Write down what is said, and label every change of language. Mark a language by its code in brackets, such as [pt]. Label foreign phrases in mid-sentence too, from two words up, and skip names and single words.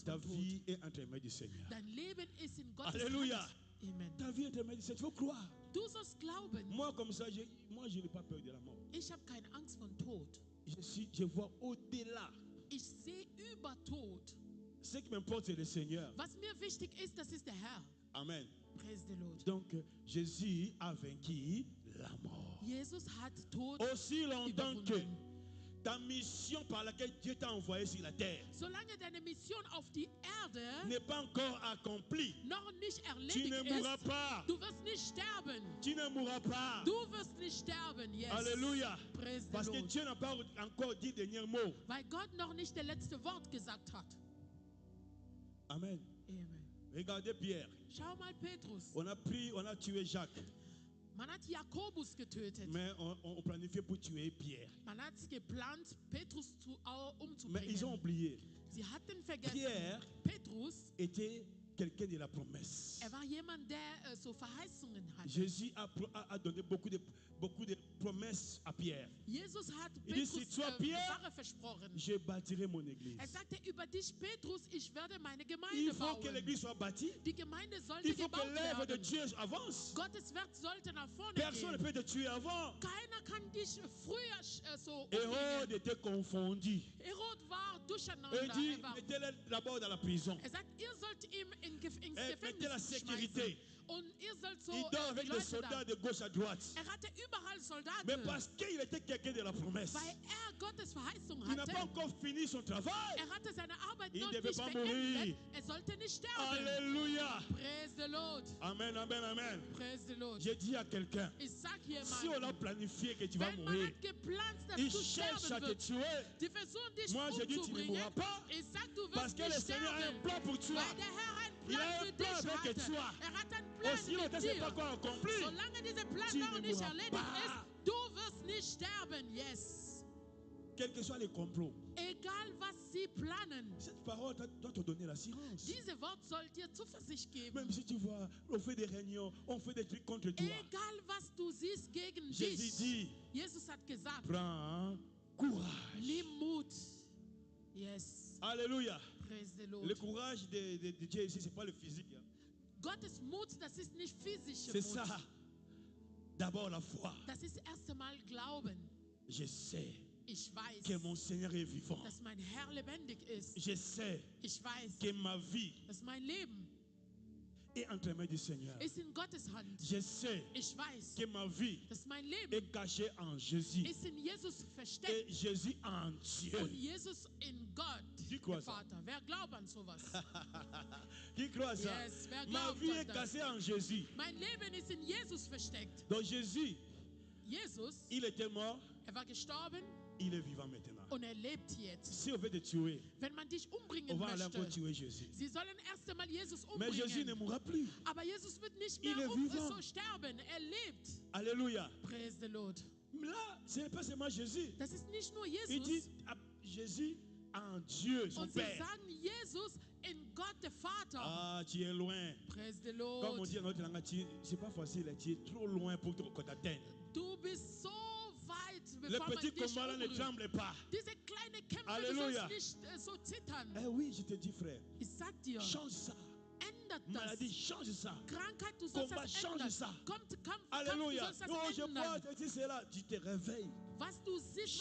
[fr] Ta [de] vor Tod? [fr] vie est entre les mains du Seigneur. [de] Dein Leben ist in Gottes [fr] Alléluia. [de] Hand. Amen. [fr] Ta vie est entre les mains du Seigneur. Il faut croire. [de] Du sollst glauben. [fr] Moi, comme ça, je n'ai pas peur de la mort. [de] Ich habe keine Angst vor Tod. [fr] Je vois au-delà. [de] Ich sehe über Tod. [fr] Ce qui m'importe, c'est le Seigneur. [de] Was mir wichtig ist, das ist der Herr. Amen. [en] Praise the Lord. [fr] Donc, Jésus a vaincu la mort. [de] Jesus hat Tod [fr] Aussi longtemps que [de] überwunden. [fr] ta mission par laquelle Dieu t'a envoyé sur la terre [de] Solange deine Mission auf die Erde [fr] n'est pas encore accomplie, [de] noch nicht [fr] tu [de] erledigt [fr] ne mourras [de] ist, [fr] pas. [de] du wirst nicht sterben. [fr] Tu ne mourras pas. [de] Du wirst nicht sterben. [en] Yes. Alléluia. Praise the [fr] Parce que [en] Lord. [fr] Dieu n'a pas encore dit le dernier mot. [de] Weil Gott noch nicht das letzte Wort gesagt hat. Amen. Amen. [fr] Regardez Pierre. [de] Schau mal Petrus. [fr] On a tué Jacques, [de] Man hat Jakobus getötet. [fr] mais on planifiait pour tuer Pierre. [de] Man hat geplant, Petrus [fr] Mais ils ont [de] umzubringen. [fr] oublié. [de] Sie hatten vergessen, [fr] Pierre [de] Petrus, [fr] était quelqu'un de la promesse. [de] er war jemand, der so Verheißungen hatte. [fr] Jésus a donné beaucoup de promesses à Pierre. [de] Jesus hat [fr] Il dit, [de] Petrus [fr] si toi, Pierre, [de] Sache versprochen. [fr] Je bâtirai mon église. [de] Er sagte über dich, Petrus, ich werde meine [fr] Il [de] Gemeinde [fr] faut que [de] bauen. [fr] l'église soit bâtie. [de] Die Gemeinde sollte [fr] Il faut que [de] gebaut [fr] l'œuvre de [de] werden. [fr] Dieu avance. [de] Gottes Werk sollte nach vorne [fr] Personne ne [de] gehen. [fr] peut te tuer avant. [de] Keiner kann dich früher so [fr] Hérode [de] umbringen. [fr] était confondu. [de] Herod war durcheinander. [fr] Et il dit, [de] Er war- [fr] mettez-le d'abord dans la prison. [de] Er sagt, ihr sollt ihm ins [fr] Mettez la [de] Gefängnis [fr] sécurité. [de] schmeißen. Und ihr sollt so [fr] Il dort [de] die [fr] avec des [de] Leute [fr] soldats [de] da. [fr] de gauche à droite. [de] Er hatte überall Soldaten. [fr] Mais parce qu'il était quelqu'un de la promesse, [de] Weil Gottes Verheißung [fr] il n'a [de] hatte. [fr] pas encore fini son travail. [de] Er hatte seine Arbeit [fr] Il [de] noch [fr] devait [de] nicht [fr] pas [de] beendet. [fr] mourir. [de] Er sollte nicht sterben. [fr] Alléluia. [en] Praise the Lord. Amen, amen, amen. Praise the Lord. [fr] J'ai dit à quelqu'un, [de] Ich sag [fr] si on a [de] jemand, [fr] planifié que tu vas [de] wenn man [fr] mourir, [de] hat geplant, dass [fr] il [de] du [fr] cherche à [de] sterben [fr] te [de] wirst, [fr] tuer. [de] die versuchen dich [fr] Moi, je dis, tu ne [de] umzubringen. [fr] mourras pas. [de] Ich sag, du [fr] Parce [de] wirst [fr] que le [de] nicht [fr] Seigneur a un [de] sterben. [fr] plan pour toi. [de] Weil der Herr einen [fr] Il a [de] Plan [fr] un [de] für [fr] plan [de] dich [fr] avec [de] hatte. [fr] toi. [de] Er hat einen Plan [fr] Aussi longtemps [de] mit [fr] que ce n'est pas [de] dir. [fr] encore accompli, [de] Solange dieser Plan [fr] tu [de] noch [fr] ne [de] nicht [fr] mourras [de] erledigt [fr] pas. [de] ist, du wirst nicht sterben. [en] Yes. [fr] quels que soient les complots. [de] Egal was sie planen, [fr] Cette parole doit te donner l'assurance. [de] diese Wort soll dir Zuversicht geben. [fr] Même si tu vois, on fait des réunions, on fait des trucs contre toi. [de] Egal was du siehst gegen [fr] Jésus [de] dich. [fr] dit, [de] Jesus hat gesagt, [fr] prends courage. [de] nimm Mut. [en] Yes. Alléluia. Praise the [fr] Le [en] Lord. [fr] courage de Dieu ici, ce n'est pas le physique. Hein. [de] Gottes Mut, das ist nicht physische [fr] C'est [de] Mut. [fr] ça. D'abord la foi. [de] Das ist erst einmal Glauben. [fr] Je sais [de] Ich weiß, [fr] que mon Seigneur est vivant. [de] dass mein Herr lebendig ist. [fr] Je sais [de] Ich weiß, [fr] que ma vie [de] dass mein Leben [fr] est entre les mains du Seigneur. [de] ist in Gottes Hand. [fr] Je sais [de] Ich weiß, [fr] que ma vie [de] dass mein Leben [fr] est cachée en Jésus. [de] ist in Jesus [fr] Et [de] versteckt [fr] Jésus en Dieu. [de] und Jesus in Gott, [fr] Qui croit [de] der [fr] ça? [de] Vater. Wer glaubt an sowas? [fr] Qui croit ça? [de] Yes, wer [fr] Ma [de] glaubt [fr] vie [de] an [fr] est [de] das? [fr] cachée en Jésus. [de] Mein Leben ist in Jesus versteckt. [fr] Donc Jésus, [de] Jesus, [fr] il était mort, [de] war gestorben [fr] il est vivant maintenant. [de] und lebt jetzt. [fr] Si on veut te tuer, [de] Wenn man dich [fr] on [de] umbringen [fr] va aller encore [de] möchte, [fr] tuer Jésus. [de] sie sollen erst einmal Jesus [fr] Mais Jésus ne [de] umbringen. [fr] mourra plus. [de] Aber Jesus wird nicht [fr] Il [de] mehr [fr] est vivant. [de] so sterben. Lebt. [fr] Alléluia. [en] Praise the Lord. [fr] Là, ce n'est pas seulement Jésus. [de] Das ist nicht nur [fr] Il dit [de] Jesus. [fr] à Jésus en Dieu, son [de] Und sie [fr] Père. [de] sagen Jesus in Gott, der Vater. [fr] Ah, tu es loin. [en] Praise the [fr] Comme on [en] Lord. [fr] dit en notre langue, c'est pas facile, tu es trop loin pour qu'on t'atteigne. [de] Du bist so weit, [fr] Le [de] bevor man [fr] petit [de] dich [fr] combat là ne [de] umrührt. [fr] tremble pas. [de] Diese kleine Kämpfe, Halleluja. du sollst nicht so zittern. [fr] Eh oui, je te dis, frère, [de] Ich sag dir, [fr] change ça. [de] ändert [fr] Maladie, [de] das. [fr] change ça. [de] Krankheit, du sollst [fr] Combat, [de] das [fr] change [de] ändern. [fr] ça. [de] Kampf, du [fr] Alléluia. [de] sollst das [fr] Oh, je vois, [de] ändern. [fr] tu dis cela, tu te réveilles. [de] Was du siehst, was